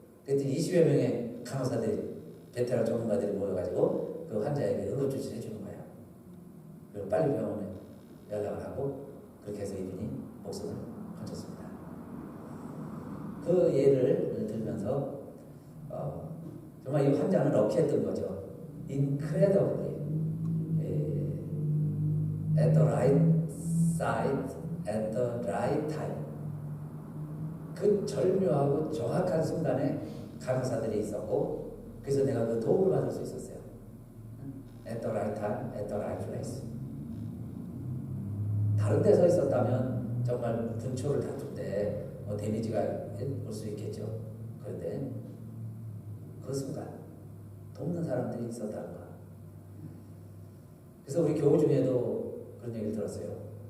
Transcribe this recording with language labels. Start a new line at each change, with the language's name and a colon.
Korean: 그랬더니 20여 명의 간호사들이, 베테랑 전문가들이 모여가지고 그 환자에게 응급조치를 해주는 거예요. 그리고 빨리 병원에 연락을 하고, 그렇게 해서 이분이 목숨을 건졌습니다. 그 예를 들면서 정말 이 환자는 럭키했던 거죠.
English: Incredibly at the right side at the right time.
Korean: 그 절묘하고 정확한 순간에 간호사들이 있었고, 그래서 내가 그 도움을 받을 수 있었어요.
English: At the right time, at the right place.
Korean: 다른 데서 있었다면 정말 분초를 다툴 때 데미지가 올 수 있겠죠. 그런데 그 순간 돕는 사람들이 있었다는 거. 그래서 우리 교우 중에도 그런 얘기를 들었어요.